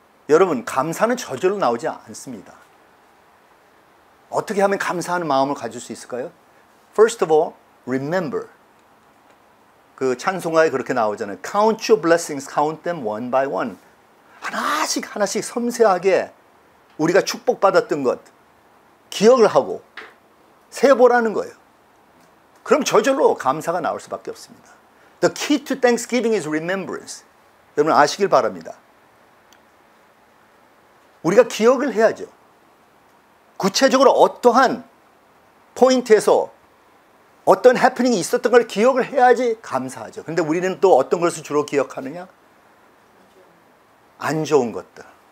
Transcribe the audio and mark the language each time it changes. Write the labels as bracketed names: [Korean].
[Korean] 여러분, 감사는 저절로 나오지 않습니다. 어떻게 하면 감사하는 마음을 가질 수 있을까요? [English] First of all, remember. [Korean] 그 찬송가에 그렇게 나오잖아요. [English] Count your blessings, count them one by one. [Korean] 하나씩 하나씩 섬세하게 우리가 축복받았던 것 기억을 하고 세보라는 거예요. 그럼 저절로 감사가 나올 수밖에 없습니다. [English] The key to Thanksgiving is remembrance. [Korean] 여러분 아시길 바랍니다. 우리가 기억을 해야죠. 구체적으로 어떠한 포인트에서 어떤 해프닝이 있었던 걸 기억을 해야지 감사하죠. 그런데 우리는 또 어떤 것을 주로 기억하느냐? 안 좋은 것들.